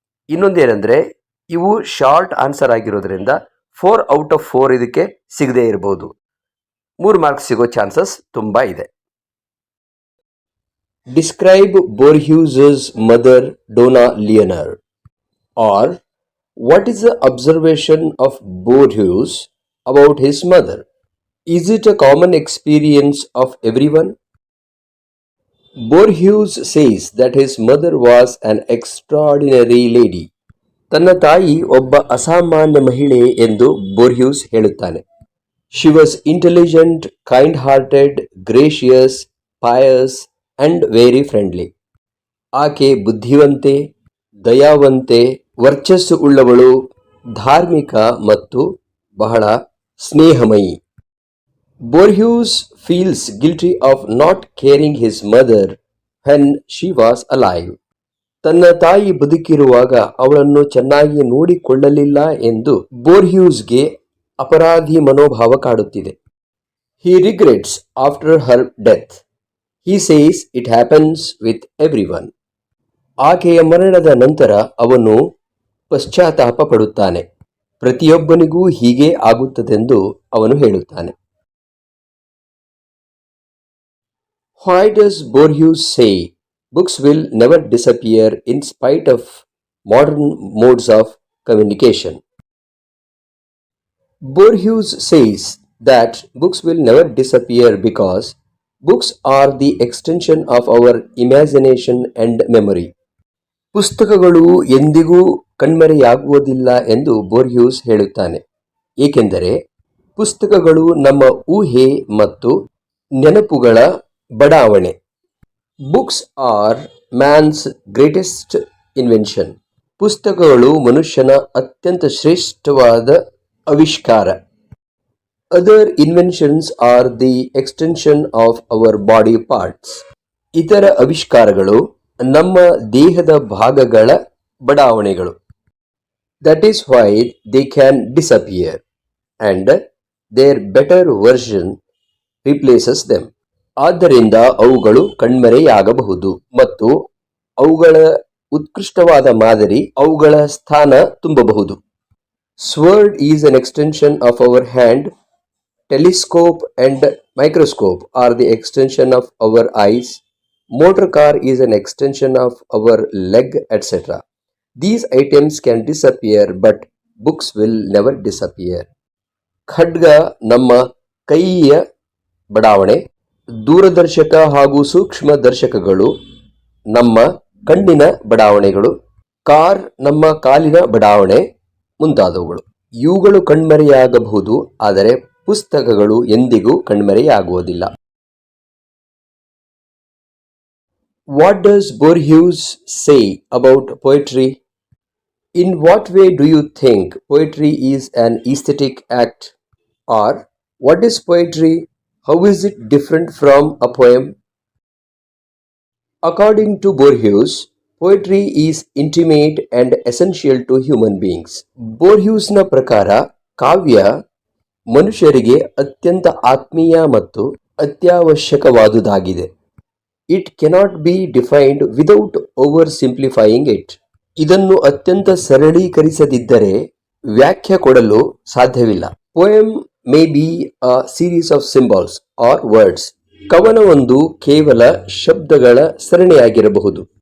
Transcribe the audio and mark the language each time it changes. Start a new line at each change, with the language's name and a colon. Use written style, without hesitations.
Kannada: ಇನ್ನೊಂದೇನೆಂದರೆ, ಇವು short answer ಆಗಿರೋದ್ರಿಂದ
English: 4 out of 4
Kannada: ಇದಕ್ಕೆ ಸಿಗದೇ ಇರಬಹುದು. 3 ಮಾರ್ಕ್ಸ್ ಸಿಗೋ ಚಾನ್ಸಸ್ ತುಂಬ ಇದೆ.
English: Describe Borges mother Dona Leonor. Or what is the observation of Borges about his mother? Is it a common experience of everyone? Borhus says that his mother was an extraordinary lady.
Kannada: ತನ್ನ ತಾಯಿ ಒಬ್ಬ ಅಸಾಮಾನ್ಯ ಮಹಿಳೆ ಎಂದು ಬೋರ್ಹ್ಯೂಸ್ ಹೇಳುತ್ತಾನೆ.
English: She was intelligent, kind-hearted, gracious, pious and very friendly.
Kannada: ಆಕೆ ಬುದ್ಧಿವಂತೆ, ದಯಾವಂತೆ, ವರ್ಚಸ್ಸು ಉಳ್ಳವಳು, ಧಾರ್ಮಿಕ ಮತ್ತು ಬಹಳ ಸ್ನೇಹಮಯಿ.
English: Borhus feels guilty of not caring his mother when she was alive.
Kannada: ತನ್ನ ತಾಯಿ ಬದುಕಿರುವಾಗ ಅವಳನ್ನು ಚೆನ್ನಾಗಿ ನೋಡಿಕೊಳ್ಳಲಿಲ್ಲ ಎಂದು ಬೋರ್ಹ್ಯೂಸ್ಗೆ ಅಪರಾಧಿ ಮನೋಭಾವ ಕಾಡುತ್ತಿದೆ.
English: He regrets after her death. He says it happens with everyone.
Kannada: ಆಕೆಯ ಮರಣದ ನಂತರ ಅವನು ಪಶ್ಚಾತ್ತಾಪ ಪಡುತ್ತಾನೆ. ಪ್ರತಿಯೊಬ್ಬನಿಗೂ ಹೀಗೆ ಆಗುತ್ತದೆಂದು ಅವನು ಹೇಳುತ್ತಾನೆ.
English: Why does Borhus say books will never disappear in spite of modern modes of communication? Borhus says that books will never disappear because books are the extension of our imagination and memory.
Kannada: ಪುಸ್ತಕಗಳು ಎಂದಿಗೂ ಕಣ್ಮರೆಯಾಗುವುದಿಲ್ಲ ಎಂದು ಬೋರ್ಹ್ಯೂಸ್ ಹೇಳುತ್ತಾನೆ, ಏಕೆಂದರೆ ಪುಸ್ತಕಗಳು ನಮ್ಮ ಊಹೆ ಮತ್ತು ನೆನಪುಗಳ ಬಡಾವಣೆ.
English: Books are man's greatest invention.
Kannada: ಪುಸ್ತಕಗಳು ಮನುಷ್ಯನ ಅತ್ಯಂತ ಶ್ರೇಷ್ಠವಾದ ಆವಿಷ್ಕಾರ.
English: Other inventions are the extension of our body parts.
Kannada: ಇತರ ಆವಿಷ್ಕಾರಗಳು ನಮ್ಮ ದೇಹದ ಭಾಗಗಳ ಬಡಾವಣೆಗಳು.
English: That is why they can disappear and their better version replaces them.
Kannada: ಆದ್ದರಿಂದ ಅವುಗಳು ಕಣ್ಮರೆಯಾಗಬಹುದು ಮತ್ತು ಅವುಗಳ ಉತ್ಕೃಷ್ಟವಾದ ಮಾದರಿ ಅವುಗಳ ಸ್ಥಾನ ತುಂಬಬಹುದು.
English: Sword is an extension of our hand. Telescope and microscope are the extension of our eyes. Motor car is an extension of our leg, etc. These items can disappear, but books will never disappear.
Kannada: ಖಡ್ಗ ನಮ್ಮ ಕೈಯ ಬಡಾವಣೆ. ದೂರದರ್ಶಕ ಹಾಗೂ ಸೂಕ್ಷ್ಮ ದರ್ಶಕಗಳು ನಮ್ಮ ಕಣ್ಣಿನ ಬಡಾವಣೆಗಳು. Car ನಮ್ಮ ಕಾಲಿನ ಬಡಾವಣೆ ಮುಂತಾದವುಗಳು. ಇವುಗಳು ಕಣ್ಮರೆಯಾಗಬಹುದು, ಆದರೆ ಪುಸ್ತಕಗಳು ಎಂದಿಗೂ ಕಣ್ಮರೆಯಾಗುವುದಿಲ್ಲ.
English: What does Borhus say about poetry? In what way do you think poetry is an aesthetic act? Or what is poetry? How is it different from a poem? According to Borhus, poetry is intimate and essential to human beings.
Kannada: ಬೋರ್ಹ್ಯೂಸ್ನ ಪ್ರಕಾರ ಕಾವ್ಯ ಮನುಷ್ಯರಿಗೆ ಅತ್ಯಂತ ಆತ್ಮೀಯ ಮತ್ತು ಅತ್ಯವಶ್ಯಕವಾದುದಾಗಿದೆ.
English: It cannot be defined without oversimplifying it.
Kannada: ಇದನ್ನು ಅತ್ಯಂತ ಸರಳೀಕರಿಸದಿದ್ದರೆ ವ್ಯಾಖ್ಯೆ ಕೊಡಲು ಸಾಧ್ಯವಿಲ್ಲ.
English: Poem may be a series of symbols or words.
Kannada: ಕವನವೊಂದು ಕೇವಲ ಶಬ್ದಗಳ ಸರಣಿಯಾಗಿರಬಹುದು.